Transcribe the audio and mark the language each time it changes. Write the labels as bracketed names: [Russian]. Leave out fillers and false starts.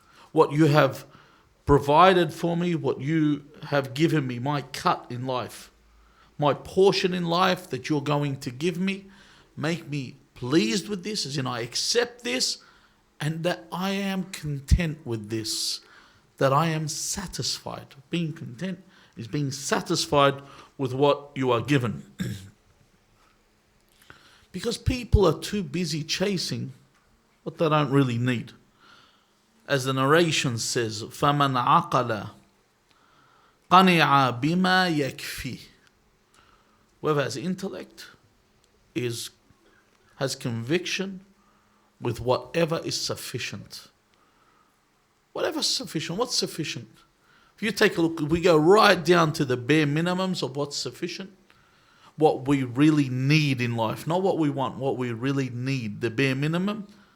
[English] what you have provided for me, what you have given me, my cut in life, my portion in life that you're going to give me, make me pleased with this, as in I accept this, and that I am content with this, that I am satisfied. Being content is being satisfied with what you are given. Because people are too busy chasing what they don't really need. As the narration says, [Arabic] فَمَنْ عَقَلَ قَنِعَ بِمَا يَكْفِي. [English] Whoever has intellect has conviction with whatever is sufficient. Whatever's sufficient. What's sufficient? If you take a look, we go right down to the bare minimums of what's sufficient, what we really need in life, not what we want, what we really need, the bare minimum.